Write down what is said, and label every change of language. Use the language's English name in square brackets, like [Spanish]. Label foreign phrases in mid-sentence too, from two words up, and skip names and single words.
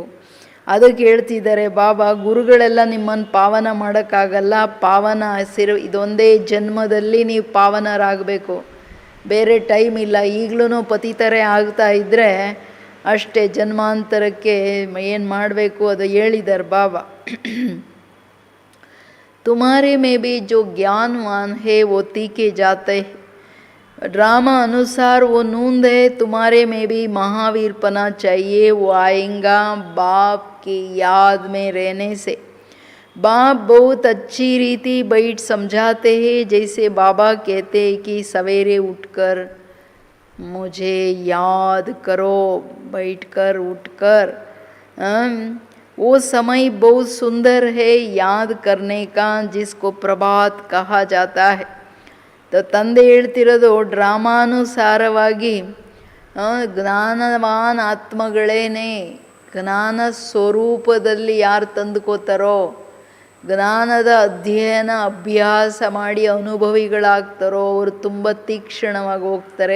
[Kannada] ಅದಕ್ಕೆ ಹೇಳ್ತಿದ್ದಾರೆ ಬಾಬಾ, ಗುರುಗಳೆಲ್ಲ ನಿಮ್ಮನ್ನು ಪಾವನ ಮಾಡೋಕ್ಕಾಗಲ್ಲ. ಪಾವನ ಇದೊಂದೇ ಜನ್ಮದಲ್ಲಿ ನೀವು ಪಾವನರಾಗಬೇಕು, ಬೇರೆ ಟೈಮ್ ಇಲ್ಲ. ಈಗಲೂ ಪತಿತರೇ ಆಗ್ತಾ ಇದ್ದರೆ ಅಷ್ಟೇ, ಜನ್ಮಾಂತರಕ್ಕೆ ಏನು ಮಾಡಬೇಕು ಅದು ಹೇಳಿದ್ದಾರೆ ಬಾಬಾ. [Hindi] तुम्हारे में भी जो ज्ञानवान है वो तीखे जाते हैं. ड्रामा अनुसार वो नूंद है, तुम्हारे में भी महावीर पना चाहिए, वो आएगा बाप की याद में रहने से. बाप बहुत अच्छी रीति बैठ समझाते हैं, जैसे बाबा कहते हैं कि सवेरे उठकर मुझे याद करो, बैठकर उठकर. वो समय बहुत सुंदर है याद करने का, जिसको प्रभात कहा जाता है. [Kannada] ತಂದೆ ಹೇಳ್ತಿರೋದು ಡ್ರಾಮಾನುಸಾರವಾಗಿ ಜ್ಞಾನವಾನ್ ಆತ್ಮಗಳೇನೆ ಜ್ಞಾನ ಸ್ವರೂಪದಲ್ಲಿ ಯಾರು ತಂದುಕೋತಾರೋ, ಜ್ಞಾನದ ಅಧ್ಯಯನ ಅಭ್ಯಾಸ ಮಾಡಿ ಅನುಭವಿಗಳಾಗ್ತಾರೋ ಅವರು ತುಂಬ ತೀಕ್ಷ್ಣವಾಗಿ ಹೋಗ್ತಾರೆ.